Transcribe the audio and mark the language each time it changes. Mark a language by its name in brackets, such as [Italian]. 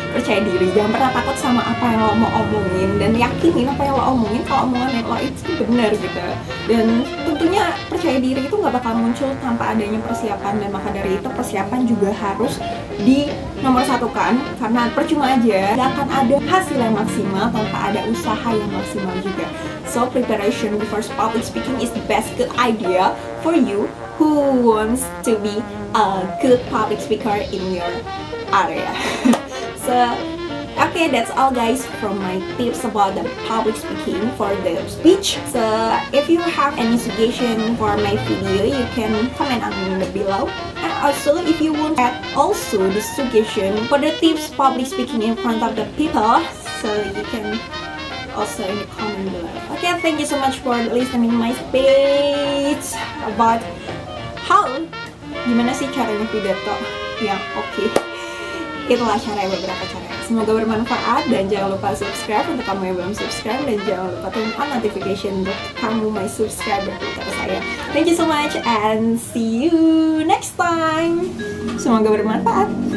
[Indonesian] Percaya diri, jangan pernah takut sama apa yang lo mau omongin, dan yakinin apa yang lo omongin kalau omongan lo itu benar gitu. Dan tentunya percaya diri itu gak bakal muncul tanpa adanya persiapan, dan maka dari itu persiapan juga harus di nomor satukan, karena percuma aja gak akan ada hasil yang maksimal tanpa ada usaha yang maksimal juga. [English] So preparation before public speaking is the best good idea for you who wants to be a good public speaker in your area. So okay, that's all guys from my tips about the public speaking for the speech. So if you have any suggestion for my video, you can comment on the below. And also if you want add also the suggestion for the tips public speaking in front of the people, so you can also in the comment below. Okay, thank you so much for listening my speech about how [Indonesian] gimana sih caranya pidato yang oke. Itulah beberapa cara. Semoga bermanfaat, dan jangan lupa subscribe untuk kamu yang belum subscribe, dan jangan lupa [English] turn on notification [Indonesian] untuk kamu [English] my subscriber [Indonesian] Twitter saya. [English] Thank you so much and see you next time. [Indonesian] Semoga bermanfaat.